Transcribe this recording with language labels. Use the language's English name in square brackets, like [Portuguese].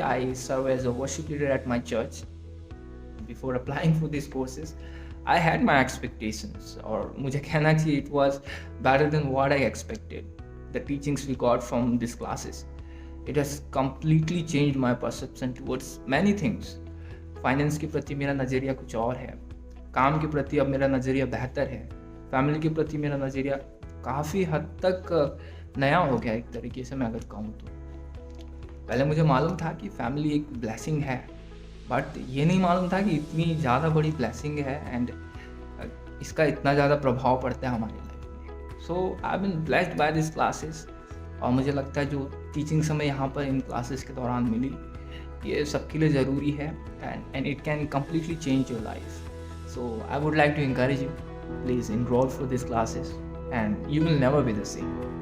[English] I serve as a worship leader at my church. Before applying for these courses, I had my expectations, or [Hindi] मुझे कहना चाहिए, [English] it was better than what I expected. The teachings we got from these classes, it has completely changed my perception towards many things. [Hindi] Finance के प्रति मेरा नज़रिया कुछ और है, काम के प्रति अब मेरा नज़रिया बेहतर है, फैमिली के प्रति मेरा नज़रिया काफ़ी हद तक नया हो गया एक तरीके से मैं अगर कहूँ तो। पहले मुझे मालूम था कि फैमिली एक ब्लेसिंग है, बट ये नहीं मालूम था कि इतनी ज़्यादा बड़ी ब्लेसिंग है एंड इसका इतना ज़्यादा प्रभाव पड़ता है हमारी लाइफ में। [English] so I been blessed by this classes, [Hindi] और मुझे लगता है जो टीचिंग्स हमें यहाँ पर इन क्लासेस के दौरान मिली, ये सबके लिए ज़रूरी है [English] And it can completely change your life. So I would like to encourage you, please enroll for these classes and you will never be the same.